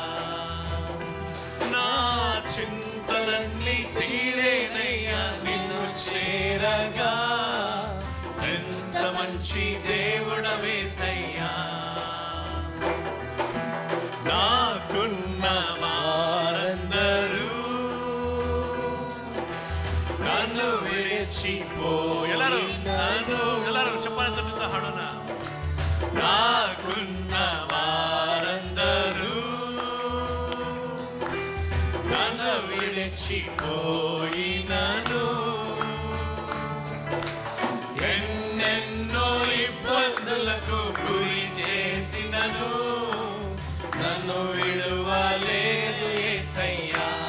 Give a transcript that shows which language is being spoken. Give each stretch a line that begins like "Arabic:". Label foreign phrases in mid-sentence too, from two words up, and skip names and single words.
Telugu: నా చింతలన్నీ తీరేనయ్యా నిన్ను చేరగా, ఎంత మంచి దేవుడవేసయ్యా, నాకున్న వారందరూ నన్ను విడిచిపోయినను,
Kannada: ಎಲ್ಲರೂ ಚಪ್ಪಾಳೆ ತಟ್ಟುತ್ತಾ ಹಾಡೋಣ.
Telugu: నాకున్న వారందరూ నన్ను విడిచిపోయినను, ఎన్నెన్నో ఇబ్బందులకు గురి చేసినను నన్ను విడువలేదు యేసయ్యా,